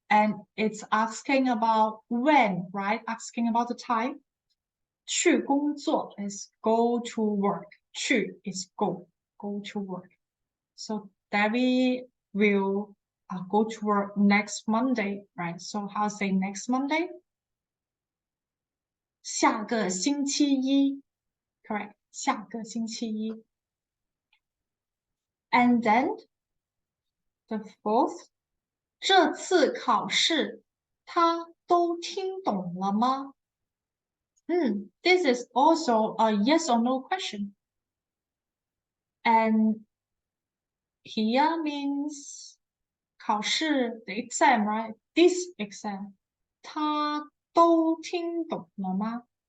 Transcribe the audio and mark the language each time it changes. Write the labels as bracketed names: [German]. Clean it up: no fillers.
[English] And it's asking about when, right? Asking about the time. 去工作 is go to work. 去 is go to work. So Debbie will go to work next Monday, right? So how say next Monday? [Chinese] 下个星期一 [English] Correct. [Chinese] 下个星期一 [English] And then the fourth. [Chinese] 这次考试他都听懂了吗？ [English] This is also a yes or no question. And here means 考试 the exam, right? This exam. [Chinese] 他都听懂了吗？